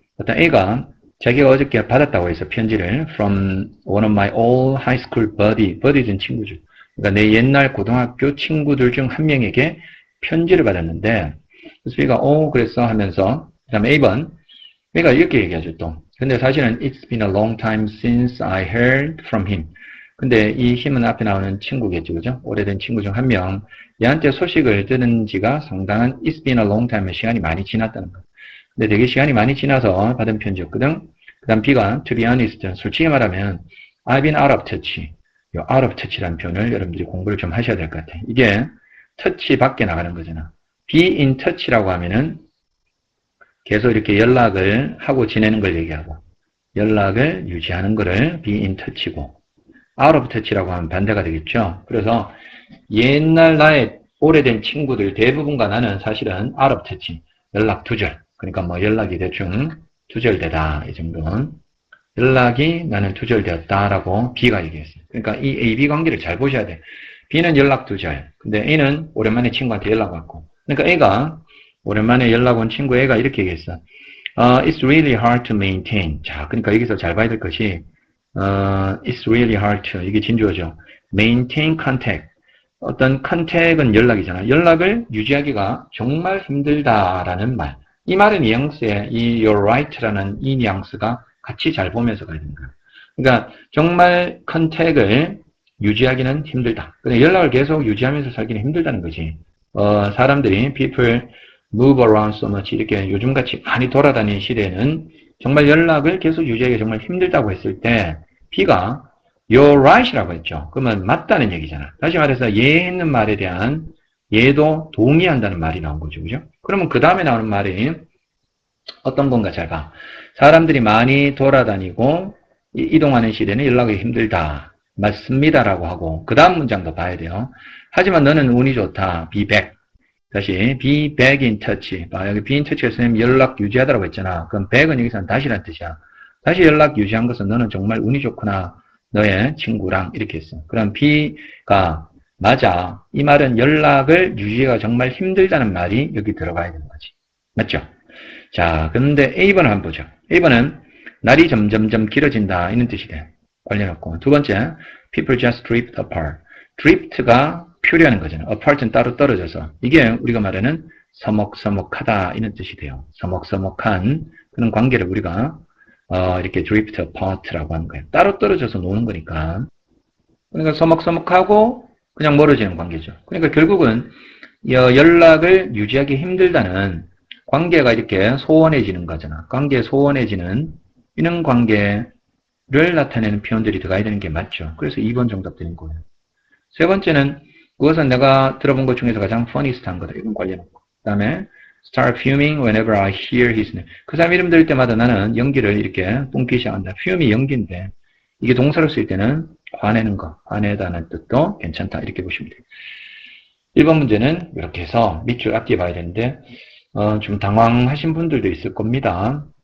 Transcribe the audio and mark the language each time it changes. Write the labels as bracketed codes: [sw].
[ko] 어떤 A가 자기가 어저께 받았다고 해서 편지를 [en] from one of my old high school buddies [ko] 는 친구죠. 그러니까 내 옛날 고등학교 친구들 중 한 명에게 편지를 받았는데, 그래서 B가 그랬어 하면서, 그 다음에 A번 B가 이렇게 얘기하죠 또. 근데 사실은 [en] it's been a long time since I heard from him. [ko] 근데 이 힘은 앞에 나오는 친구겠죠, 그죠? 오래된 친구 중 한 명. 얘한테 소식을 들은 지가 상당한 [en] it's been a long time, [ko] 시간이 많이 지났다는 거. 근데 되게 시간이 많이 지나서 받은 편지였거든. [en] 그 다음 B가 to be honest, [ko] 솔직히 말하면 [en] I've been out of touch. [ko] 이 out of touch라는 표현을 여러분들이 공부를 좀 하셔야 될 것 같아. 이게 터치 밖에 나가는 거잖아. be in touch라고 하면은 계속 이렇게 연락을 하고 지내는 걸 얘기하고, 연락을 유지하는 거를 be in touch고, out of touch라고 하면 반대가 되겠죠. 그래서 옛날 나의 오래된 친구들 대부분과 나는 사실은 out of touch, 연락 두절. 그러니까 뭐 연락이 대충 두절되다, 이 정도는. 연락이 나는 두절되었다라고 B가 얘기했어요. 그러니까 이 A-B 관계를 잘 보셔야 돼. B는 연락 두절. 근데 A는 오랜만에 친구한테 연락 왔고. 그러니까 A가 오랜만에 연락 온 친구 A가 이렇게 얘기했어. [en] It's really hard to maintain. [ko] 자, 그러니까 여기서 잘 봐야 될 것이, [en] it's really hard to, [ko] 이게 진주어죠. [en] maintain contact. [ko] 어떤 컨택은 연락이잖아. 연락을 유지하기가 정말 힘들다라는 말. 이 말의 뉘앙스에 이 [en] you're right [ko] 라는 이 뉘앙스가 같이 잘 보면서 가야 되는 거야. 그러니까 정말 컨택을 유지하기는 힘들다. 근데 연락을 계속 유지하면서 살기는 힘들다는 거지. 사람들이 [en] people move around so much [ko] 이렇게 요즘같이 많이 돌아다니는 시대에는 정말 연락을 계속 유지하기가 정말 힘들다고 했을 때 B가 you're right이라고 했죠. 그러면 맞다는 얘기잖아. 다시 말해서 얘 했는 말에 대한 얘도 동의한다는 말이 나온 거죠. 그죠? 그러면 그 다음에 나오는 말이 어떤 건가 잘 봐. 사람들이 많이 돌아다니고 이동하는 시대는 연락이 힘들다. 맞습니다라고 하고 그 다음 문장도 봐야 돼요. 하지만 너는 운이 좋다. be back. [en] 다시 be back in touch. [ko] 봐, 여기 be in touch가 선생님 연락 유지하다라고 했잖아. 그럼 back은 여기서는 다시란 뜻이야. 다시 연락 유지한 것은 너는 정말 운이 좋구나. 너의 친구랑 이렇게 했어. 그럼 B가 맞아. 이 말은 연락을 유지가 정말 힘들다는 말이 여기 들어가야 되는 거지. 맞죠? 자, 그런데 A번을 한번 보죠. A번은 날이 점점점 길어진다 이런 뜻이 돼. 관련없고. 두 번째, [en] people just drift apart. [ko] drift가 표류하는 거잖아요. apart는 따로 떨어져서. 이게 우리가 말하는 서먹서먹하다 이런 뜻이 돼요. 서먹서먹한 그런 관계를 우리가 이렇게 drift apart라고 하는 거예요. 따로 떨어져서 노는 거니까. 그러니까 서먹서먹하고 그냥 멀어지는 관계죠. 그러니까 결국은 연락을 유지하기 힘들다는 관계가 이렇게 소원해지는 거잖아. 관계 소원해지는 이런 관계를 나타내는 표현들이 들어가야 되는 게 맞죠. 그래서 2번 정답 되는 거예요. 세 번째는 그것은 내가 들어본 것 중에서 가장 funniest한 거다. 이건 관련 없고. 그 다음에 [en] start fuming whenever I hear his name. [ko] 그 사람 이름 들을 때마다 나는 연기를 이렇게 뿜기 시작한다. fum이 연기인데 이게 동사로 쓸 때는 화내는 거, 화내다는 뜻도 괜찮다. 이렇게 보시면 돼요. 1번 문제는 이렇게 해서 밑줄 앞뒤에 봐야 되는데 좀 당황하신 분들도 있을 겁니다.